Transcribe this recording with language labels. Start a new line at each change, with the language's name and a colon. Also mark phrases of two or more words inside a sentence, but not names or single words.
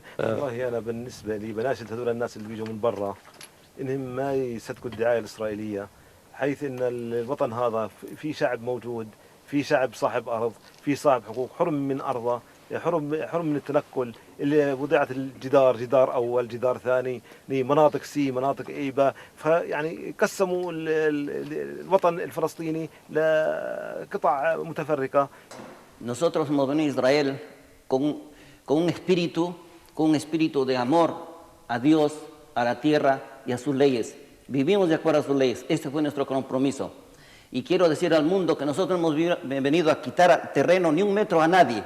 Arabic: والله أنا بالنسبة لي بناشد هذول الناس اللي بيجوا من برا إنهم ما يصدقوا الدعاية الإسرائيلية، حيث إن الوطن هذا في شعب موجود، في شعب صاحب أرض، في صاحب حقوق، حرم من أرضه، حرم من التنقل. اللي وضعت جدار أول جدار ثاني لمناطق سي مناطق إيبا، فيعني قسموا الوطن الفلسطيني لقطع متفرقة.
Spanish: Nosotros hemos venido a Israel con un espíritu de amor a Dios, a la tierra y a sus leyes. Vivimos de acuerdo a sus leyes. Este fue nuestro compromiso. Y quiero decir al mundo que nosotros hemos venido a quitar terreno ni un metro a nadie.